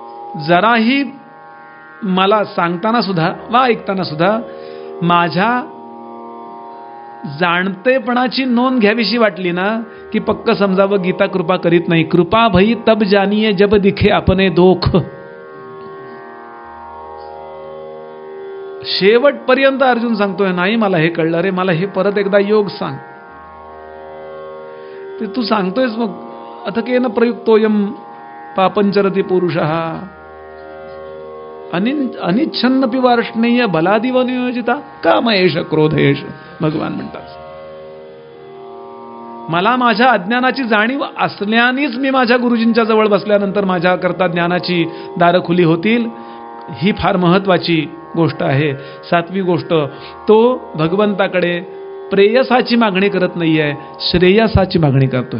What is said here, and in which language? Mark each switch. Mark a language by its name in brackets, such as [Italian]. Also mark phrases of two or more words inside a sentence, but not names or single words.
[Marathi] जराही मला सांगताना सुद्धा वा ऐकताना सुद्धा माझ्या जाणतेपणाची नोंद घ्यावीशी वाटली ना, की पक्क समजावं गीता कृपा करीत नाही. [Hindi] कृपा भई तब जानिये जब दिखे अपने दोख. [Marathi] शेवटपर्यंत अर्जुन सांगतोय, नाही मला हे कळलं रे, मला हे परत एकदा योग सांग. ते तू सांगतोयस मग [Sanskrit] अथकेन प्रयुक्तोयम पापंचरती पुरुषः अनिच्छन्नपि वार्ष्णेय बलादिव नियोजिता कामयेष क्रोधयेष. [Marathi] भगवान म्हणतात, मला माझ्या अज्ञानाची जाणीव असल्यानेच मी माझ्या गुरुजींच्या जवळ बसल्यानंतर माझ्या करता ज्ञानाची दारं खुली होतील. ही फार महत्वाची गोष्ट आहे. 7वी गोष्ट, तो भगवंताकडे प्रेयसाची मागणी करत नाहीये, श्रेयसाची मागणी करतोय.